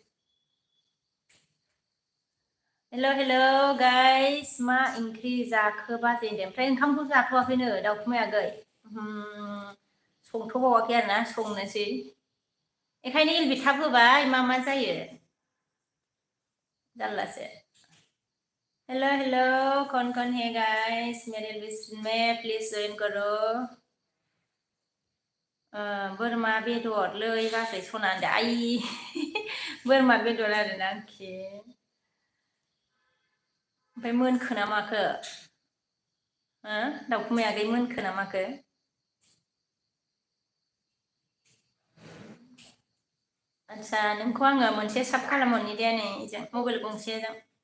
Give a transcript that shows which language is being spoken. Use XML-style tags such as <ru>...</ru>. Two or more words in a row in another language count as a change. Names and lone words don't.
<en>hello guys</en> <brx>मा ओंख्रि जाखो बाजै होनदों ओमफ्राय ओंखामखौ जाथ'वाखैनो दाउखुमै आगै संथ'बावाखै आरोना संनोसै बेखायनो इलबिट थाब होबाय मा जायो</brx> <hi>जारलासो हेल' कौन है गाइस मेरे लिस्ट में प्लीज जॉइन करो</hi> <brx>बोरमा बेदरलै बाजै सना होनदों आइ बोरमा बेदर आरोना अके ओमफ्राय मोनखो ना माखो दाउखुमै आगै मोनखो ना माखो आदसा नोंखौ आङो मोनसे साब खालामहरनि दे नै जों मबाइल गंसेजों</brx>